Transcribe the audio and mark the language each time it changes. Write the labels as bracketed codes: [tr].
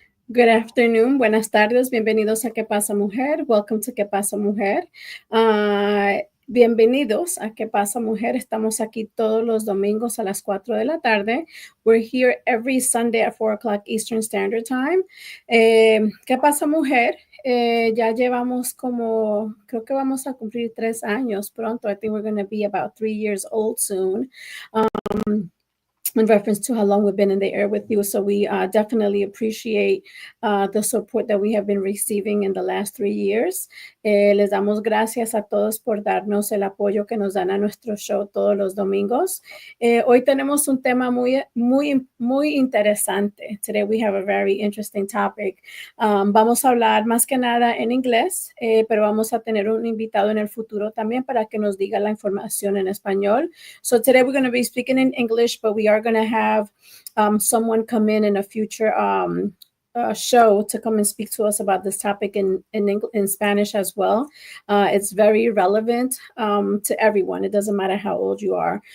[en] Good afternoon, [es] buenas tardes, bienvenidos a ¿Qué pasa mujer? [en] Welcome to ¿Qué pasa mujer? [es] Bienvenidos a ¿Qué pasa mujer? Estamos aquí todos los domingos a las 4 de la tarde. [en] We're here every Sunday at 4 o'clock Eastern Standard Time. ¿Qué pasa mujer? [es] Ya llevamos creo que vamos a cumplir 3 años pronto. [en] I think we're going to be about 3 years old soon. In reference to how long we've been in the air with you. So we definitely appreciate the support that we have been receiving in the last 3 years. [es] Les damos gracias a todos por darnos el apoyo que nos dan a nuestro show todos los domingos. Hoy tenemos un tema muy interesante. [en] Today we have a very interesting topic. [es] Vamos a hablar más que nada en inglés, pero vamos a tener un invitado en el futuro también para que nos diga la información en español. [en] So today we're going to be speaking in English, but we are going to have someone come in a future show to come and speak to us about this topic in Spanish as well. It's very relevant to everyone. It doesn't matter how old you are.